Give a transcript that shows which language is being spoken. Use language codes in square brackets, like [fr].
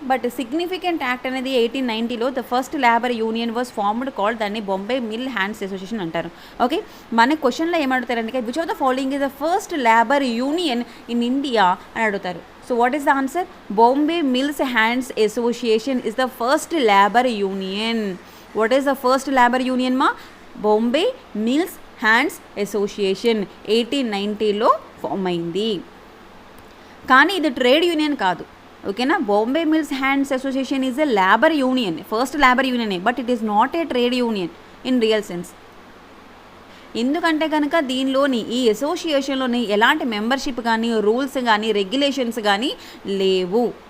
[en] but significant act అనేది 1890లో the first labour union was formed called, [te] దాన్ని [en] Bombay mill hands association [te] అంటారు, [en] Okay. [te] మన క్వశ్చన్లో ఏమడుగుతారంటే [en] which of the following is the first labour union in India [te] అని అడుగుతారు. [en] So what is the answer? Bombay mills hands association is the first labour union. What is the first labor union ma? Bombay Mills Hands Association [te] 1890లో form అయింది. కానీ ఇది trade union కాదు, ఓకేనా. [en] Bombay mills hands association is a labour union, first labour union, but it is not a trade union in real sense. [te] ఎందుకంటే కనుక దీనిలోని ఈ అసోసియేషన్లోని ఎలాంటి మెంబర్షిప్ కానీ, రూల్స్ కానీ, రెగ్యులేషన్స్ కానీ లేవు.